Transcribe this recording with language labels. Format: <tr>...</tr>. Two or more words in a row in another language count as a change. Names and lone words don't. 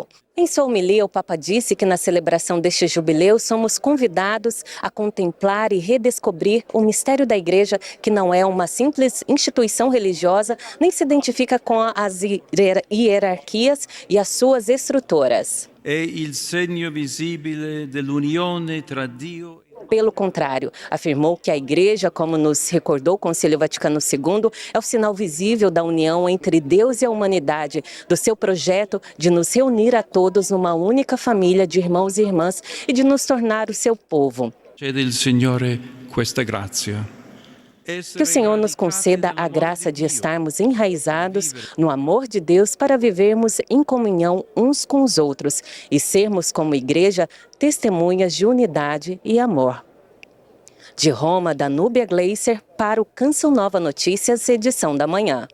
<pt>Em sua homilia, o Papa disse que na celebração deste jubileu somos convidados a contemplar e redescobrir o mistério da Igreja, que não é uma simples instituição religiosa, nem se identifica com as hierarquias e as suas estruturas.</pt> <it>È il segno visibile dell'unione tra Dio.</it> <pt>Pelo contrário, afirmou que a Igreja, como nos recordou o Concílio Vaticano II, é o sinal visível da união entre Deus e a humanidade, do seu projeto de nos reunir a todos numa única família de irmãos e irmãs e de nos tornar o seu povo.</pt> <it>Chiede il Signore questa grazia.</it> <pt>Que o Senhor nos conceda a graça de estarmos enraizados no amor de Deus para vivermos em comunhão uns com os outros e sermos, como igreja, testemunhas de unidade e amor. De Roma, Danúbia Gleiser, para o Canção Nova Notícias, edição da manhã.</pt>